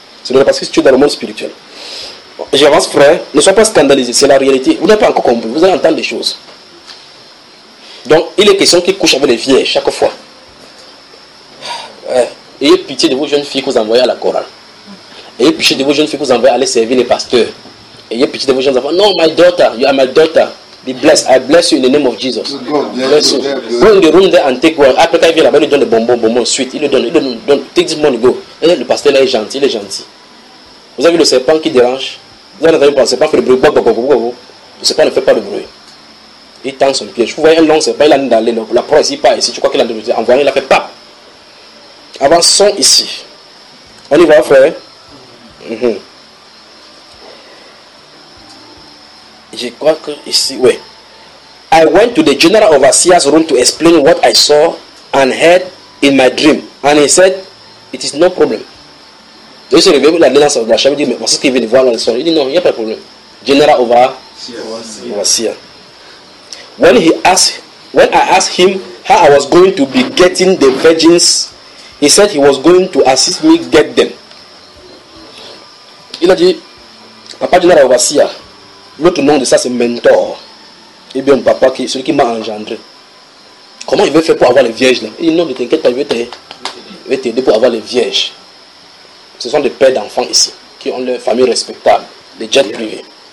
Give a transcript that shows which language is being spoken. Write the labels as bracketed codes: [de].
[fr] C'est le réel parce que tu es dans le monde spirituel. J'avance, frère, ne sois pas scandalisé, c'est la réalité. Vous n'avez pas encore compris, vous allez entendre des choses. Donc, il est question qu'il couche avec les vierges chaque fois. Ayez pitié de vos jeunes filles que vous envoyez à la chorale. Ayez pitié de vos jeunes filles que vous envoyez aller servir les pasteurs. Ayez pitié de vos jeunes enfants. [en] Non, my daughter, you are my daughter. Be blessed. I bless you in the name of Jesus. Bless you. Go in the room there and take one. [fr] Après, quand il vient là-bas, il donne des bonbons, suite. Il le donne. [en] Take this money, go. [fr] Et le pasteur là est gentil, il est gentil. Vous avez vu le serpent qui dérange? Vous avez entendu le serpent faire le bruit. Le serpent ne fait pas le bruit. Il tend son piège. Vous voyez un long serpent, il a mis dans l'aile. La proie, il part ici. Tu crois qu'il a envoyé, il a fait pas. Avançons ici. On y va, frère. Mm-hmm. Je crois que ici, oui. [en] I went to the general overseer's room to explain what I saw and heard in my dream. And he said, it is no problem. [fr] Je suis réveillé, la lance de la chambre, il dit, mais c'est ce qu'il vient de voir dans le soir. Il dit, non, il n'y a pas de problème. [en] General overseer. When I asked him how I was going to be getting the virgins, he said he was going to assist me get them. [fr] Il a dit, papa de la Ravassia, l'autre nom de ça c'est mentor. Et bien, papa, celui qui m'a engendré. Comment il veut faire pour avoir les vierges là? Il dit, non, ne t'inquiète pas, je vais t'aider pour avoir les vierges. Ce sont des pères d'enfants ici, qui ont leur famille respectable, des jets privés.